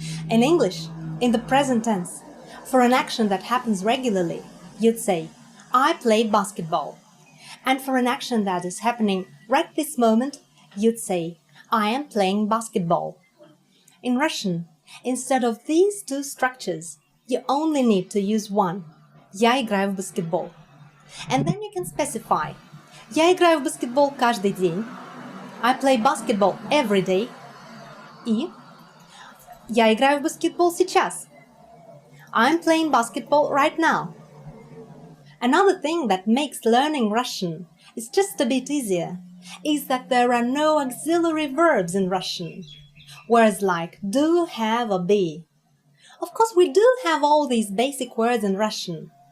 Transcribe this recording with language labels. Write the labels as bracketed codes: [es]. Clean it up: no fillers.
[en] In English, in the present tense, for an action that happens regularly, you'd say, I play basketball. And for an action that is happening right this moment, you'd say, I am playing basketball. In Russian, instead of these 2 structures, you only need to use one. [ru] Я играю в баскетбол. [en] And then you can specify. [ru] Я играю в баскетбол каждый день. [en] I play basketball every day. [ru] И я играю в баскетбол сейчас. [en] I'm playing basketball right now. Another thing that makes learning Russian is just a bit easier is that there are no auxiliary verbs in Russian. Words like do, have or be. Of course, we do have all these basic words in Russian.